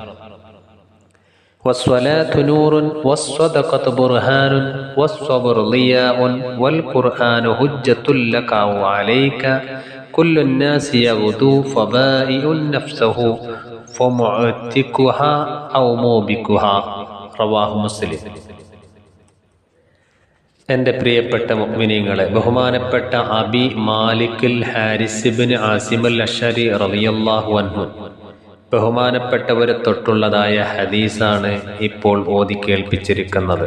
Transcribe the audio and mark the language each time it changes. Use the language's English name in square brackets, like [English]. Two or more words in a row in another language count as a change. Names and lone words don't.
[Arabic] والصلاة نور والصدقة برهان والصبر ضياء والقرآن حجة لك أو عليك كل الناس يغدو فبائع نفسه فمعتقها أو موبقها. رواه مسلم. [Malayalam] എൻ്റെ പ്രിയപ്പെട്ട മുഅ്മിനീങ്ങളെ, ബഹുമാനപ്പെട്ട അബി മാലിക്കുൽ ഹാരിസ് ഇബ്നു ആസിം അൽ അശ്അരി [Arabic] رضي الله عنه [Malayalam] ബഹുമാനപ്പെട്ടവരെ തൊട്ടുള്ളതായ ഹദീസാണ് ഇപ്പോൾ ഓതി കേൾപ്പിച്ചിരിക്കുന്നത്.